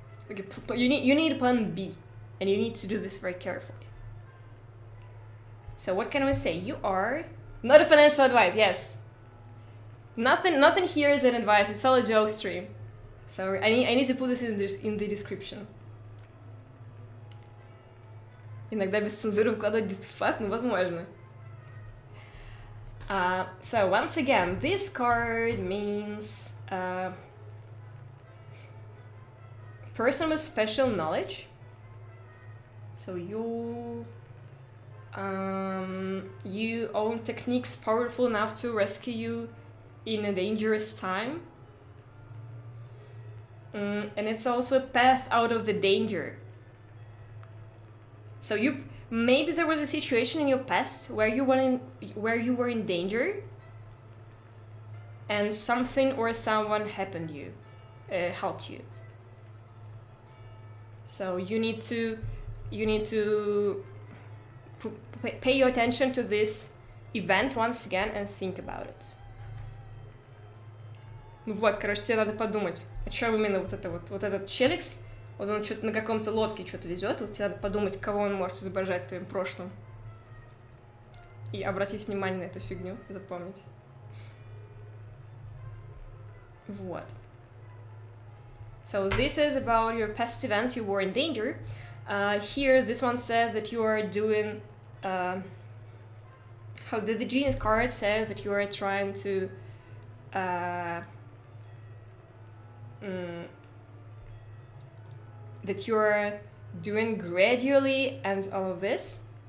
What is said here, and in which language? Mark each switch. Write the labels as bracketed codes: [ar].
[en] Okay, you need plan B, and you need to do this very carefully. So what can we say? You are not a financial advice. Yes. Nothing here is an advice. It's all a joke stream. So I need to put this in the description. [ru] Иногда без цензуры вкладывать бесплатно, возможно. [en] So once again, this card means person with special knowledge. So you own techniques powerful enough to rescue you in a dangerous time. And it's also a path out of the danger. So maybe there was a situation in your past where you were in danger, and something or someone helped you. So you need to pay your attention to this event once again and think about it. [ru] Ну вот, короче, тебе надо подумать, о чем именно вот этот челикс. Вот он что-то на каком-то лодке что-то везет, вот тебе надо подумать, кого он может изображать в твоем прошлом. И обратить внимание на эту фигню, запомнить. Вот. [en] So this is about your past event, you were in danger. Here, this one said that you are doing... how the genius card said that you are trying to... that you're doing gradually and all of this.